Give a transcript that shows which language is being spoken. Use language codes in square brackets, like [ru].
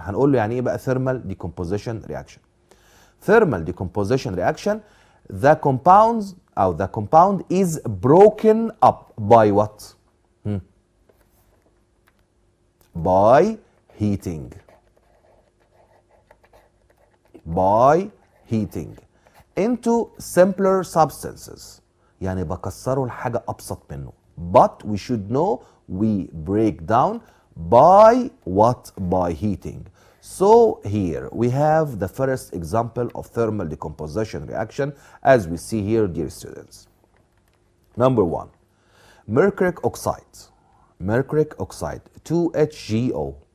[ar] هنقول له يعني ايه بقى thermal decomposition reaction. [en] Thermal decomposition reaction, the compound is broken up by what? By heating. By heating into simpler substances. [ar] يعني بكسره لحاجة أبسط منه. [en] But we should know we break down by what? By heating. So here we have the first example of thermal decomposition reaction, as we see here, dear students. Number one, mercuric oxide. Mercuric oxide, 2HgO.